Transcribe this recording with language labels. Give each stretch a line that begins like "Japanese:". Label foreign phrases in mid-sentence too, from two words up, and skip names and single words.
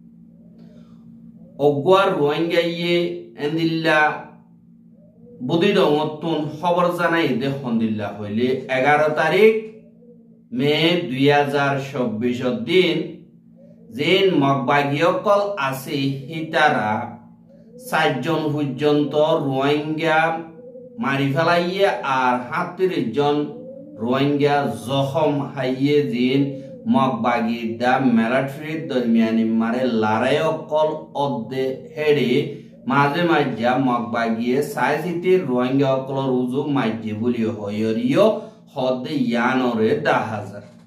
Rohingya: ogwar Rohingya ye enilla budi dongotun khobor janai de hondilla hoile 11 তারিখ মে 2024 দিন জিন মগবাগিয়কল আছে হিতারা 4 জন পর্যন্ত রোহিঙ্গা মারি ফেলাইয়ে আর 37 জন রোহিঙ্গা জখম হাইয়ে জিন মগবাগি দা মিলিটারি দরমিয়ানি মারে লারায়কল অদ্দে হেডে মাঝে মাঝে মগবাগিয়ে সাইজিতে রোহিঙ্গা অকলর উজুগ মাঝে বলি হয়রিও হদে ইয়ানরে দা হাজার